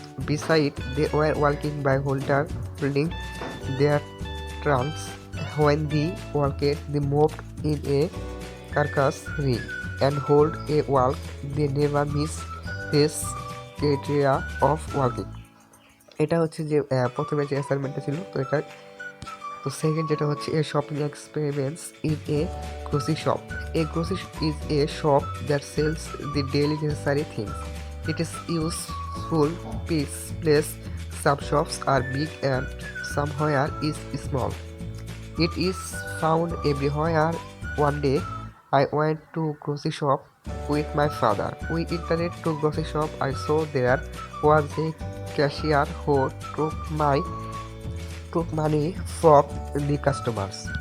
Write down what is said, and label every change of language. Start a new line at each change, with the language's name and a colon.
English: Beside, they were walking by holding their trunks. When they walked, they moved in a circus ring, and hold a walk, they never miss this criteria of walking.
Bangla: এটা হচ্ছে যে প্রথমে যে অ্যাসাইনমেন্টটা ছিল, তো এটা। তো second যেটা হচ্ছে
English: A shopping experiments in a grocery shop. A grocery is a shop that sells the daily necessary things. It is useful place. Some shops are big and somewhere is small. It is found everywhere. One day, I went to grocery shop with my father. We entered to grocery shop. I saw there was a cashier who took money from the customers.